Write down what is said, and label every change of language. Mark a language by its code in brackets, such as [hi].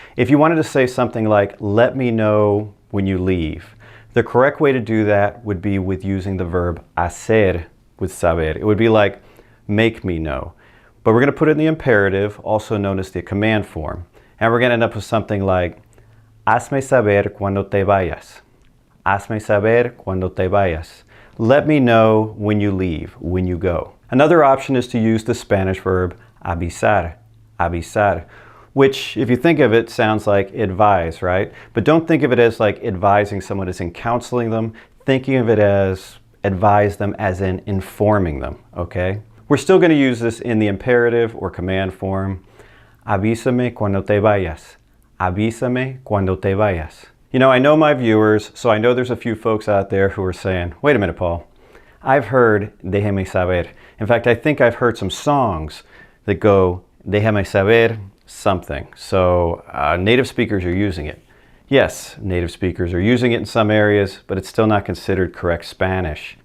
[en] If you wanted to say something like, let me know when you leave, the correct way to do that would be with using the verb hacer with saber. It would be like, make me know. But we're going to put it in the imperative, also known as the command form. And we're going to end up with something like, [es] hazme saber cuando te vayas. Hazme saber cuando te vayas. [en] Let me know when you leave, when you go. Another option is to use the Spanish verb avisar, which, if you think of it, sounds like advise, right? But don't think of it as like advising someone as in counseling them. Thinking of it as advise them as in informing them, okay? We're still going to use this in the imperative or command form. [es] Avísame cuando te vayas. Avísame cuando te vayas. [en] You know, I know my viewers, so I know there's a few folks out there who are saying, wait a minute, Paul. I've heard [es] déjame saber. [en] In fact, I think I've heard some songs that go déjame saber something. So native speakers are using it. Yes, native speakers are using it in some areas, but it's still not considered correct Spanish.